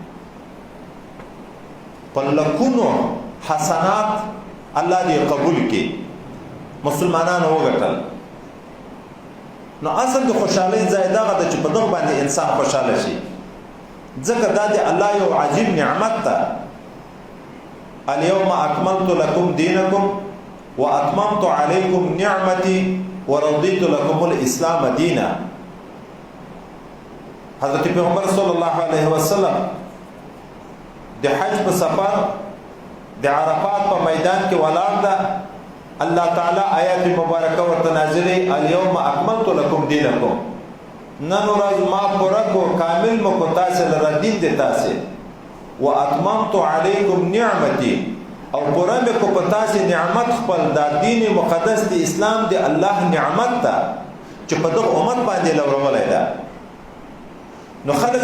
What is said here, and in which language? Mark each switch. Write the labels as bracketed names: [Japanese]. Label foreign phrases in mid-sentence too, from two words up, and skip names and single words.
[Pashto] په لکونو حسنات الله دې قبول کړي، مسلمانانو وګټل. نو اصل د خوشحالۍ ځای دغه ده چې په دغه باندې انسان خوشحاله شي، ځکه دا د الله یو عجیب نعمت ده. [Arabic] اليوم اکملت لکم دینکم واتممت علیکم نعمتی ورضیت لکم الاسلام دینا. [Pashto] حضرت پیغمبر [Arabic] صلی الله علیه وسلم [Pashto] د حج په سفر د عرفات په میدان کې ولاړ ده، الله تعالی آیات مبارکه ورته نازلې [Arabic] اليوم اکملت لکم دینکم، [Pashto] نن ورځ ما پوره کو کامل مکو تاسې لره دین دی تاسې [Arabic] واتممت علیکم نعمتي [Pashto] او پوره مې کو په تاسې نعمت خپل دا دین مقدس دی اسلام دی الله نعمت ده چې په دغه امت باندې لورولی ده نو خلک